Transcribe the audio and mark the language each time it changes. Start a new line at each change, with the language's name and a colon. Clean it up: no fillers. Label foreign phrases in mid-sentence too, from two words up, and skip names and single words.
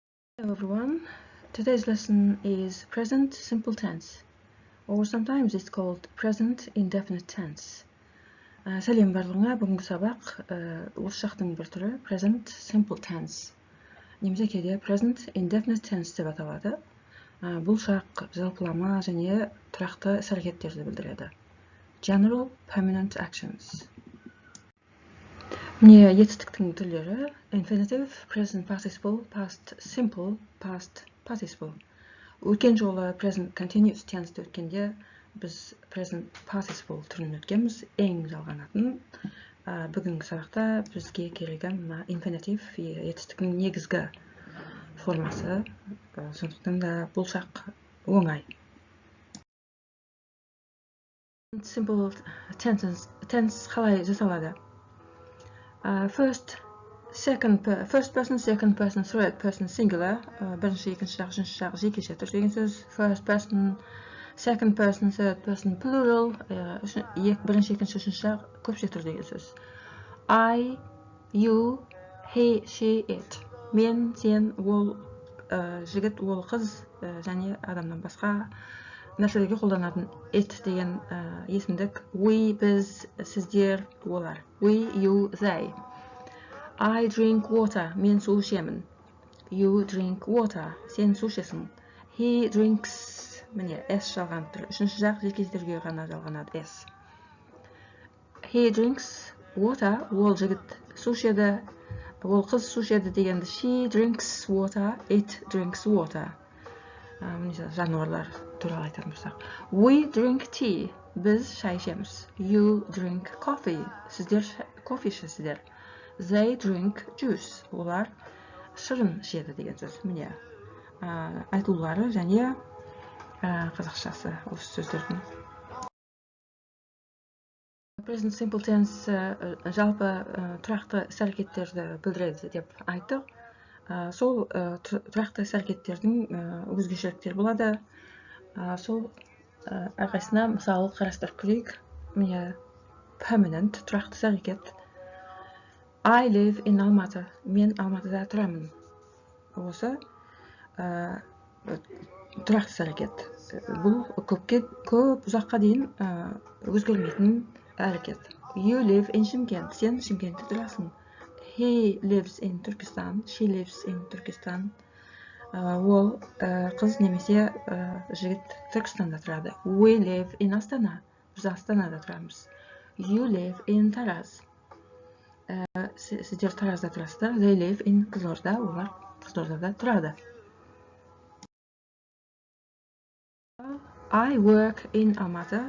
English: Hello everyone, today's lesson is present simple tense, or sometimes it's called present indefinite tense.
Kazakh: Сәлем барлығыңа, бүгінгі сабақ осы жақтың бір түрі
English: present simple tense.
Kazakh: Немесе кейде
English: present indefinite tense
Kazakh: деп аталады. Бұл шақ жалпылама және тұрақты іс-әрекеттерді білдіреді.
English: General permanent actions.
Kazakh: Міне етістіктің түрлері:
English: infinitive, present participle, past simple, past participle.
Kazakh: Өткен жолы
English: present continuous tense
Kazakh: өткенде біз
English: present participle
Kazakh: түрін өткенбіз, ең жалғанатын. Бүгінгі сабақта бізге керегі мына infinitive етістіктің негізгі формасы. Сондықтан да бұл шақ оңай.
English: Simple tense
Kazakh: қалай жасалады?
English: First person, second person, third person singular.
Kazakh: Бірінші, екінші жақ, үшінші жақ жекеше түрде деген сөз.
English: First person, second person, third person plural.
Kazakh: Бірінші, екінші, үшінші жақ көпше түрде деген сөз.
English: I, you, he, she, it.
Kazakh: Мен, сен, ол жігіт, ол қыз және адамнан басқа нәрселерге қолданатын it деген есімдік. We, біз, сіздер, олар.
English: We, you, they. I drink water.
Kazakh: Мен су ішемін.
English: You drink water.
Kazakh: Сен су ішесің.
English: He drinks.
Kazakh: Міне, S жалған түрі. Үшінші жақ жекетерге ғана жалғанады S.
English: He drinks water.
Kazakh: Ол жігіт су ішеді. Ол қыз су ішеді дегенді
English: she drinks water. It drinks water.
Kazakh: Жануарлар туралы айтатын болсақ.
English: We drink tea.
Kazakh: Біз шай ішеміз.
English: You drink coffee.
Kazakh: Сіздер кофе ішесіздер.
English: They drink juice.
Kazakh: Олар шырын ішеді деген сөз. Міне айтулары және қазақшасы осы сөздердің.
English: Present simple tense
Kazakh: жалпы тұрақты іс-әрекеттерді білдіреді деп айттық. Сол тұрақты іс-әрекеттердің өзгешеліктері болады. Сол әрқайсысына мысалы қарастырып көрейік. Міне permanent тұрақты іс-әрекет.
English: I live in Almaty.
Kazakh: Мен Алматыда тұрамын. Осы тұрақты іс-әрекет. Бұл көп ұзаққа дейін өзгермейтін әрекет.
English: You live in Шымкент.
Kazakh: Сен Шымкентте тұрасың.
English: He lives in Turkestan. She lives in Turkestan.
Kazakh: Ол қыз немесе жігіт Түркістанда тұрады.
English: We live in Астана.
Kazakh: Біз Астанада тұрамыз.
English: You live in Тараз.
Kazakh: Сіздер Таразда тұрасыздар.
English: They live in Қызылорда.
Kazakh: Олар Қызылордада тұрады.
English: I work in Алматы.